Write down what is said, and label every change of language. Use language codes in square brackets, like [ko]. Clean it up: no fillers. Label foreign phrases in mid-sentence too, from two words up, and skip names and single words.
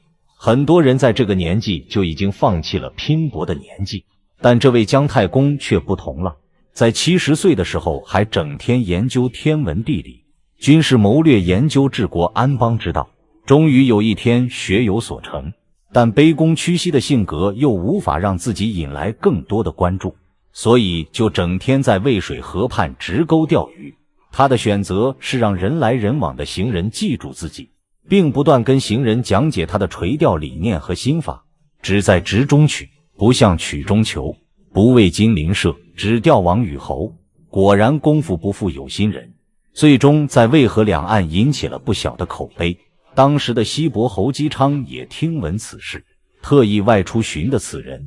[zh] 很多人在這個年紀就已經放棄了拼搏的年紀，但這位姜太公卻不同了，在70歲的時候還整天研究天文地理、軍事謀略，研究治國安邦之道，終於有一天學有所成。但卑躬屈膝的性格又無法讓自己引來更多的關注，所以就整天在渭水河畔直鈎釣魚。他的選擇是讓人來人往的行人記住自己，並不斷跟行人講解他的垂釣理念和心法，只在直中取，不向曲中求，不為金鱗射，只釣王與侯。果然功夫不負有心人，最終在渭河兩岸引起了不小的口碑。當時的西伯侯姬昌也聽聞此事，特意外出尋的此人。